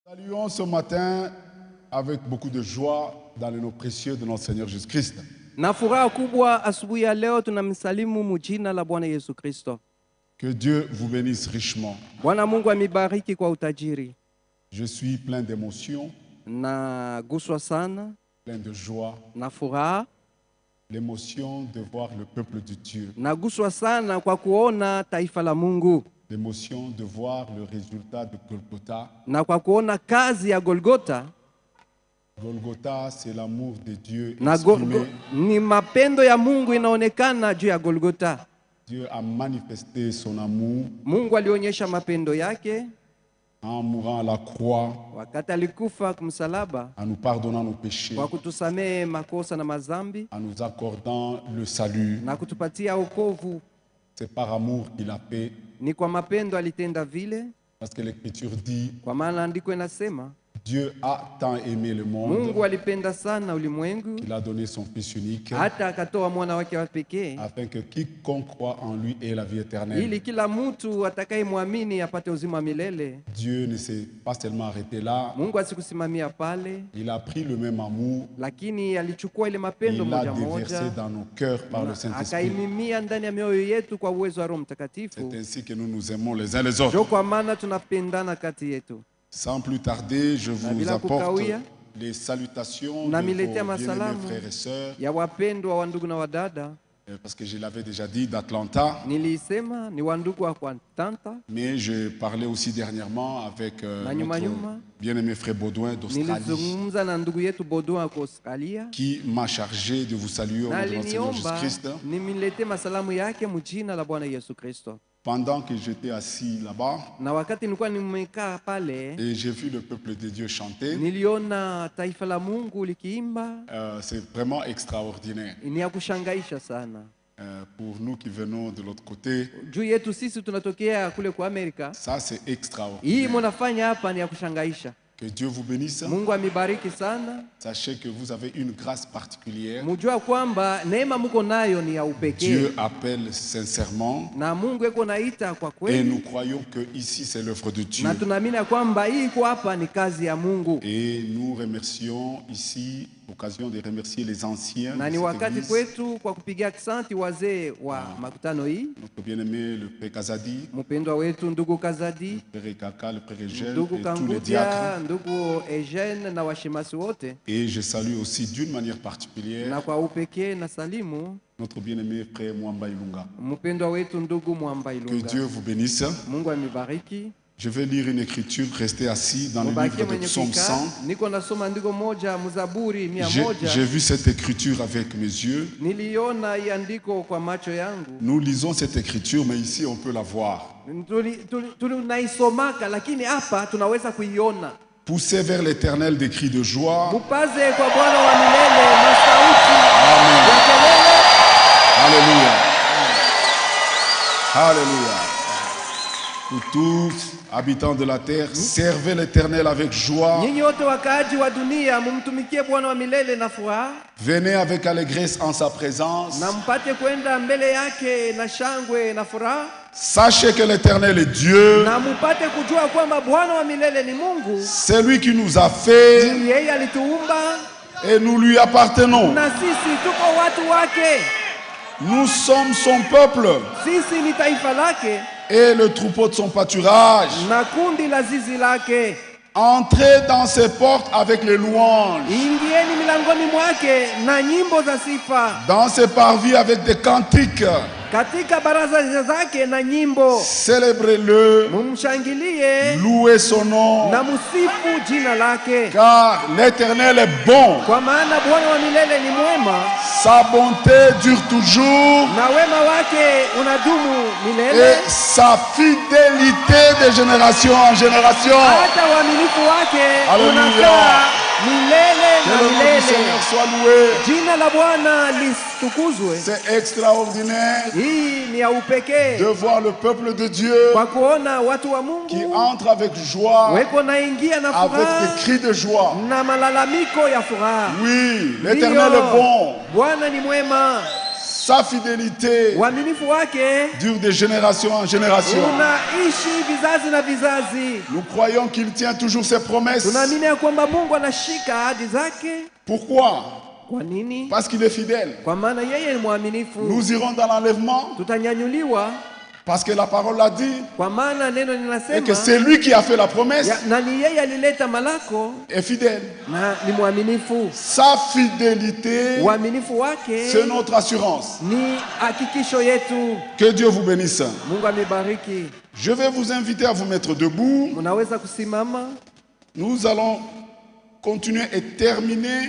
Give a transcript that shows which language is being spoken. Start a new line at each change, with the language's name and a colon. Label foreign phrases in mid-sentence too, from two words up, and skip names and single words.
French: Saluons ce matin avec beaucoup de joie dans le nom précieux de notre Seigneur Jésus-Christ.
Swahili: Na furaha kubwa asubuhi ya leo tunamsalimu mujina la Bwana Yesu Kristo.
French: Que Dieu vous bénisse richement.
Swahili: Bwana Mungu amibariki kwa utajiri.
French: Je suis plein d'émotions,
Swahili: Na guswa sana,
French: plein de joie,
Swahili: na furaha,
French: l'émotion de voir le peuple de Dieu,
Swahili: na guswa sana kwa kuona taifa la Mungu,
French: l'émotion de voir le résultat de Golgotha.
Swahili: na kwa kuona kazi ya Golgotha.
French: Golgotha, c'est l'amour de Dieu
Swahili: Na
French: exprimé.
Swahili: ni mapendo ya Mungu inaonekana juu ya Golgotha.
French: Dieu a manifesté son amour
Swahili: Mungu alionyesha mapendo yake
French: en mourant à la croix,
Swahili: wakati alikufa kumsalaba
French: en nous pardonnant nos péchés,
Swahili: kwa kutusamehe makosa na mazambi
French: en nous accordant le salut.
Swahili: na kutupatia wokovu.
French: C'est par amour qu'il a fait,
Swahili: Ni kwa mapendo alitenda vile,
French: parce que l'Écriture dit
Swahili: kwa maana andiko inasema
French: Dieu a tant aimé le monde
Swahili: Mungu alipenda sana ulimwengu
French: qu'il a donné son Fils unique
Swahili: hata akatoa mwana wake wa pekee
French: afin que quiconque croit en lui ait la vie éternelle.
Swahili: ili kila mtu atakayemwamini apate uzima wa milele.
French: Dieu ne s'est pas seulement arrêté là,
Swahili: Mungu asikusimamia pale,
French: il a pris le même amour,
Swahili: lakini alichukua ile mapendo
French: il l'a
Swahili: moja
French: déversé
Swahili: moja
French: dans nos cœurs par le Saint-Esprit.
Swahili: akaimimia ndani ya mioyo yetu kwa uwezo wa Roho
French: C'est
Swahili: Mtakatifu.
French: ainsi que nous nous aimons les uns les autres.
Swahili: Ndio kwa maana tunapendana kati yetu.
French: Sans plus tarder, je vous
Swahili: bila
French: apporte
Swahili: kukawia,
French: les salutations de
Swahili: namiletea
French: vos bien-aimés
Swahili: masalamu
French: frères et sœurs,
Swahili: ya wapendwa wa ndugu na wadada.
French: parce que je l'avais déjà dit d'Atlanta,
Swahili: Nilisema ni wandugu wa Atlanta.
French: mais je parlais aussi dernièrement avec
Swahili: Na nyuma
French: notre
Swahili: nyuma,
French: bien-aimé frère Baudouin d'Australie,
Swahili: nilizungumza na ndugu yetu Baudouin kwa Australia,
French: qui m'a chargé de vous saluer au
Swahili: na
French: nom de notre Seigneur
Swahili: aliniomba
French: Jésus-Christ.
Swahili: nimilete masalamu yake mjina la Bwana Yesu Kristo.
French: Pendant que j'étais assis là-bas,
Swahili: Na wakati nilikuwa nimekaa pale,
French: et j'ai vu le peuple de Dieu chanter,
Swahili: niliona taifa la Mungu likiimba.
French: c'est vraiment extraordinaire.
Swahili: Ni ya kushangaisha sana.
French: Pour nous qui venons de l'autre côté,
Swahili: Juu yetu sisi tunatokea kule kwa Amerika,
French: ça c'est
Swahili: hii
French: extraordinaire.
Swahili: mnafanya hapa ni ya kushangaisha.
French: Que Dieu vous bénisse.
Swahili: Mungu amibariki sana.
French: Sachez que vous avez une grâce particulière.
Swahili: Mujua kwamba neema mko nayo ni ya upekee.
French: Dieu appelle sincèrement
Swahili: Na Mungu eko naita kwa
French: et
Swahili: kweli.
French: nous croyons que ici c'est l'œuvre de Dieu.
Swahili: Na tunaamini ya kwamba hii iko hapa ni kazi ya Mungu.
French: Et nous remercions ici, occasion de remercier les anciens
Swahili: Na
French: de
Swahili: ni
French: cette
Swahili: wakati
French: église,
Swahili: kwetu kwa kupigia asante wazee wa makutano hii,
French: notre bien-aimé le Père Kazadi,
Swahili: mpendwa wetu ndugu Kazadi,
French: le Père Kaka, le Père Eugène
Swahili: ndugu
French: et tous les
Swahili: Kangutia,
French: diacres.
Swahili: ndugu Eugene na washemasi wote.
French: Et je salue aussi d'une manière particulière
Swahili: Na kwa upekee na salimu
French: notre bien-aimé Frère Mwamba Ilunga.
Swahili: mpendwa wetu ndugu Mwamba
French: Que
Swahili: Ilunga.
French: Dieu vous bénisse.
Swahili: Mungu amibariki.
French: Je vais lire une écriture, restez assis dans le
Swahili: Mubakie
French: livre de
Swahili: mwenye
French: Psaume
Swahili: kukaa.
French: 100.
Swahili: Niko nasoma andiko moja Mzaburi 100.
French: J'ai vu cette écriture avec mes yeux.
Swahili: Niliona hii andiko kwa macho yangu.
French: Nous lisons cette écriture, mais ici on peut la voir.
Swahili: Tunaisomaka lakini hapa tunaweza kuiona.
French: Poussez vers l'Éternel des cris de joie.
Swahili: Mupaze kwa Bwana wa milele masauti
French: Amen.
Swahili: ya kelele.
French: Alléluia. Alléluia. Pour tous, habitants de la terre, servez l'Éternel avec joie.
Swahili: Nyinyi wote wakaaji wa dunia mumtumikie Bwana wa milele na furaha,
French: Venez avec allégresse en sa présence.
Swahili: na mpate kwenda mbele yake na shangwe na furaha,
French: Sachez que l'Éternel est Dieu.
Swahili: na mupate kujua kwamba Bwana wa milele ni Mungu.
French: C'est lui qui nous a fait
Swahili: Yeye alituumba
French: et nous lui appartenons.
Swahili: na sisi tuko watu wake.
French: Nous sommes son peuple
Swahili: Sisi ni taifa lake
French: et le troupeau de son pâturage.
Swahili: na kundi la zizi lake.
French: Entrez dans ses portes avec les louanges,
Swahili: Ingieni milangoni mwake na nyimbo za sifa,
French: dans ses parvis avec des cantiques.
Swahili: katika baraza zake na nyimbo.
French: Célébrez-le,
Swahili: Mumshangilie
French: louez son nom,
Swahili: na musifu jina lake,
French: car l'Éternel est bon.
Swahili: kwa maana Bwana wa milele ni mwema
French: Sa bonté dure toujours
Swahili: na wema wake unadumu milele.
French: et sa fidélité de génération en génération.
Swahili: Hata uaminifu wake
French: Alléluia.
Swahili: unakaa milele
French: Que
Swahili: na
French: le nom du
Swahili: milele.
French: Seigneur soit loué.
Swahili: Jina la Bwana litukuzwe.
French: C'est extraordinaire
Swahili: Hii ni ya upekee
French: de voir le peuple de Dieu
Swahili: kwa kuona watu wa
French: qui
Swahili: Mungu
French: entre avec joie,
Swahili: weko naingia na
French: avec
Swahili: furaha
French: des cris de joie.
Swahili: na malalamiko ya furaha.
French: Oui, l'Éternel
Swahili: Ndiyo,
French: est bon.
Swahili: Bwana ni mwema.
French: Sa fidélité
Swahili: Uaminifu wake
French: dure de génération en génération.
Swahili: unaishi vizazi na vizazi.
French: Nous croyons qu'il tient toujours ses promesses.
Swahili: Tunaamini ya kwamba Mungu anashika ahadi zake.
French: Pourquoi?
Swahili: Kwa nini?
French: Parce qu'il est fidèle.
Swahili: Kwa maana yeye ni mwaminifu.
French: Nous irons dans l'enlèvement
Swahili: Tutanyanyuliwa
French: parce que la parole l'a dit
Swahili: kwa maana neno
French: et que
Swahili: linasema
French: c'est lui qui a fait la promesse
Swahili: na ni yeye alileta malako
French: est fidèle.
Swahili: na ni mwaminifu.
French: Sa fidélité,
Swahili: Uaminifu wake
French: c'est notre assurance.
Swahili: ni hakikisho yetu.
French: Que Dieu vous bénisse.
Swahili: Mungu amebariki.
French: Je vais vous inviter à vous mettre debout.
Swahili: Mnaweza kusimama.
French: Nous allons continuer et terminer